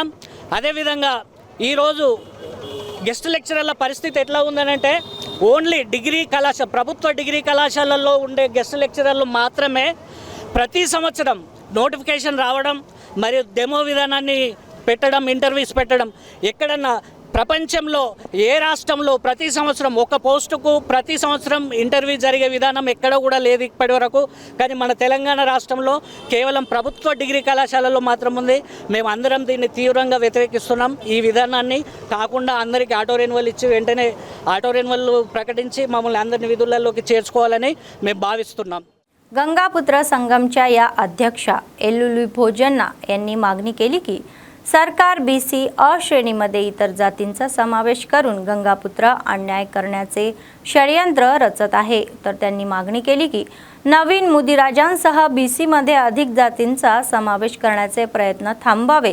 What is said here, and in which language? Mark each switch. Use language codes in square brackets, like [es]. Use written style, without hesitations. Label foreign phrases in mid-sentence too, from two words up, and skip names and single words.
[te] అదేవిధంగా ఈరోజు [en] guest lecturers [te] పరిస్థితి ఎట్లా ఉందనంటే ఓన్లీ ప్రభుత్వ డిగ్రీ కళాశాలల్లో ఉండే [en] guest lecturers [te] మాత్రమే ప్రతి సంవత్సరం నోటిఫికేషన్ రావడం మరియు డెమో విధానాన్ని పెట్టడం, ఇంటర్వ్యూస్ పెట్టడం, ఎక్కడన్నా ప్రపంచంలో ఏ రాష్ట్రంలో ప్రతి సంవత్సరం ఒక పోస్టుకు ప్రతి సంవత్సరం ఇంటర్వ్యూ జరిగే విధానం ఎక్కడ కూడా లేదు ఇప్పటి వరకు। కానీ మన తెలంగాణ రాష్ట్రంలో కేవలం ప్రభుత్వ డిగ్రీ కళాశాలలో మాత్రం ఉంది। మేము అందరం దీన్ని తీవ్రంగా వ్యతిరేకిస్తున్నాం। ఈ విధానాన్ని కాకుండా అందరికీ [en] auto renewal [te] ఇచ్చి వెంటనే [en] auto renewal [te] ప్రకటించి మమ్మల్ని అందరిని విధులలోకి చేర్చుకోవాలని మేము భావిస్తున్నాం। [mr] गंगापुत्र संगमच्या या अध्यक्षा एलुली भोजन्ना यांनी मागणी केली की सरकार BC अ श्रेणीमध्ये इतर जातींचा समावेश करून गंगापुत्र अन्याय करण्याचे षडयंत्र रचत आहे. तर त्यांनी मागणी केली की नवीन मुदिराजांसह BC मध्ये अधिक जातींचा समावेश करण्याचे प्रयत्न थांबावे.